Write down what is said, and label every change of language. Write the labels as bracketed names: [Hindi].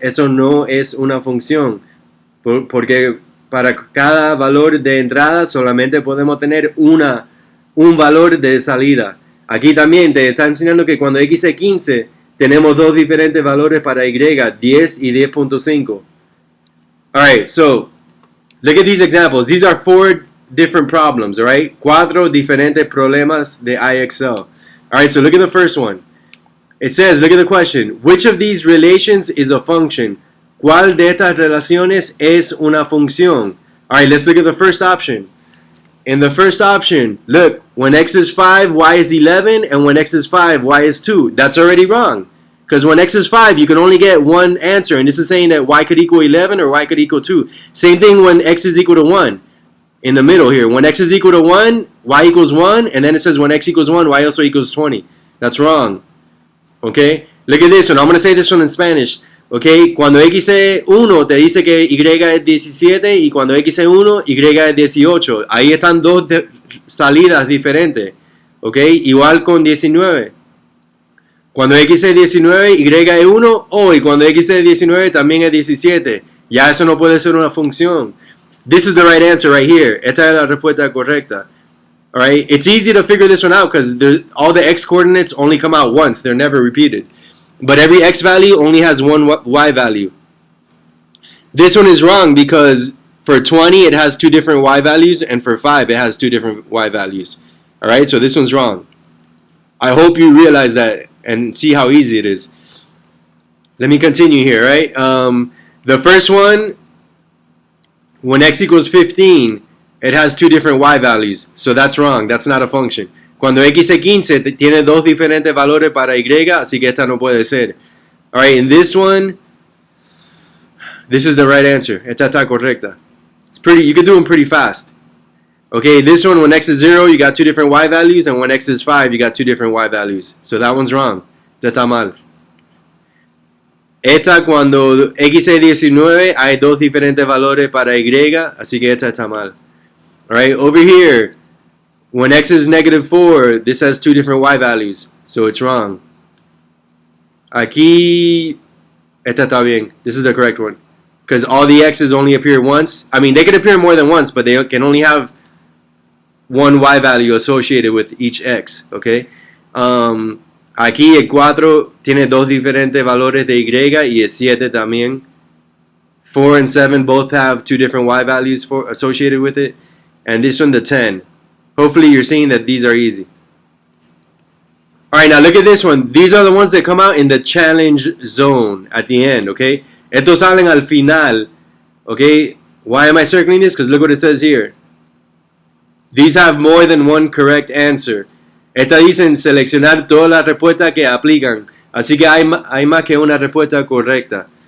[Spanish] Eso no es una función. Porque para cada valor de entrada solamente podemos tener un valor de salida. Aquí también te está enseñando que cuando x es 15, tenemos dos diferentes valores para y, 10 y 10.5. [English] Alright, so, look at these examples. These are 4 different problems, alright? [Spanish] 4 diferentes problemas de IXL. [English] Alright, so look at the first one. It says, look at the question. Which of these relations is a function? [Spanish] ¿Cuál de estas relaciones es una función? [English] Alright, let's look at the first option. In the first option, look, when x is 5, y is 11, and when x is 5, y is 2. That's already wrong. Because when x is 5, you can only get one answer. And this is saying that y could equal 11 or y could equal 2. Same thing when x is equal to 1. In the middle here. When x is equal to 1, y equals 1. And then it says when x equals 1, y also equals 20. That's wrong. Okay? Look at this one. I'm going to say this one in Spanish. Okay? [Spanish] Cuando x es 1, te dice que y es 17. Y cuando x es 1, y es 18. Ahí están dos salidas diferentes. Okay? Igual con 19. Cuando x es 19, y es 1, y cuando x es 19 también es 17. Ya eso no puede ser una función. [English] This is the right answer right here. [Spanish] Esta es la respuesta correcta. [English] Alright, it's easy to figure this one out because all the x coordinates only come out once. They're never repeated. But every x value only has one y value. This one is wrong because for 20 it has two different y values, and for 5 it has two different y values. Alright, so this one's wrong. I hope you realize that and see how easy it is. Let me continue here, right? The first one, when x equals 15, it has two different y values. So that's wrong. That's not a function. [Spanish] Cuando x es 15, tiene dos diferentes valores para y, así que esta no puede ser. [English] Alright, in this one, This is the right answer. [Spanish] Esta está correcta. [English] It's pretty. You can do them pretty fast. Okay, this one, when x is 0, you got two different y values, and when x is 5, you got two different y values. So that one's wrong. [Spanish] Esta está mal. Esta, cuando x es 19, hay dos diferentes valores para y, así que esta está mal. [English] Alright, over here, when x is -4, this has two different y values, so it's wrong. [Spanish] Aquí, esta está bien. [English] This is the correct one. Because all the x's only appear once. I mean, they can appear more than once, but they can only have one y value associated with each x, okay? [Spanish] Aquí el 4 tiene dos diferentes valores de y y el 7 también. [English] 4 and 7 both have two different y values associated with it. And this one, the 10. Hopefully you're seeing that these are easy. Alright, now look at this one. These are the ones that come out in the challenge zone at the end, okay? [Spanish] Estos salen al final, [English] okay? Why am I circling this? Because look what it says here. These have more than one correct answer. [Spanish] Estas dicen seleccionar todas las respuestas que aplican. Así que hay más que una respuesta correcta.